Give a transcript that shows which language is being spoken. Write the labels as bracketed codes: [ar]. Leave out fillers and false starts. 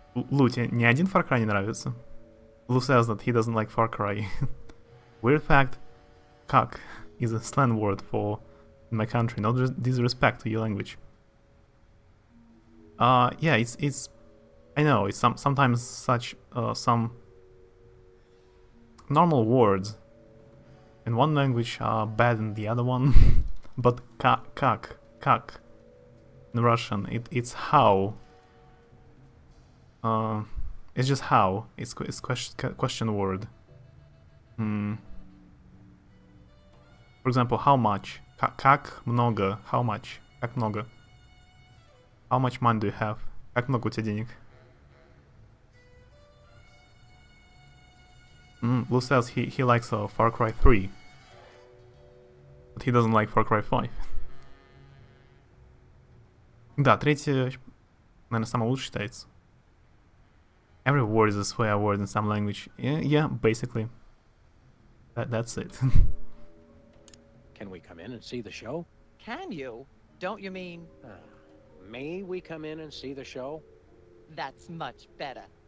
[ru] Лу, тебе ни один Far Cry не нравится? [en] Lou says that he doesn't like Far Cry. Weird fact, cuck is a slang word for in my country, no disrespect to your language. Yeah, it's I know, it's sometimes such some normal words in one language are bad in the other one. But kak in Russian, it's how. It's just how. It's question word. For example, how much? [ru] Как много? [en] How much? Как много? How much money do you have? [ru] Как много у тебя денег? [en] Lou says he likes Far Cry 3. But he doesn't like Far Cry 5. [ru] Да, третья, наверное, самая лучшая считается. [en] Every word is a swear word in some language. Yeah, basically. That's it. Can we come in and see the show? Can you? Don't you mean... May we come in and see the show? That's much better.